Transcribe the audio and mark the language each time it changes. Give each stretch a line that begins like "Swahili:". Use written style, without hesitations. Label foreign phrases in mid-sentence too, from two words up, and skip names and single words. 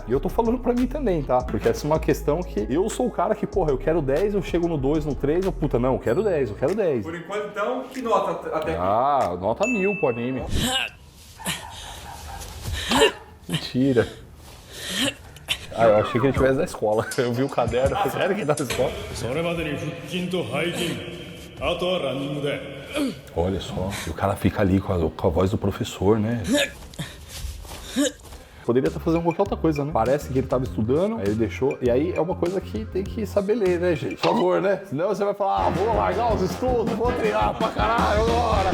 Portuguese: E eu tô falando pra mim também, tá? Porque essa é uma questão que eu sou o cara que, porra, eu quero 10, eu chego no 2, no 3, eu, puta, não, eu quero 10, eu quero 10. Por enquanto, então, que nota até aqui? Ah, nota 1000 pro anime. Mentira. Ah, eu achei que ele tivesse da escola. Eu vi o caderno, eu falei, sério que ele tá da escola?
Japanese: それまでに腹筋と背筋。あとはランニングだ。
Portuguese: Olha só, e o cara fica ali com a voz do professor, né? Poderia estar fazendo qualquer outra coisa, né? Parece que ele tava estudando, aí ele deixou. E aí é uma coisa que tem que saber ler, né, gente? Por favor, né? Senão você vai falar, vou largar os estudos, vou treinar pra caralho agora.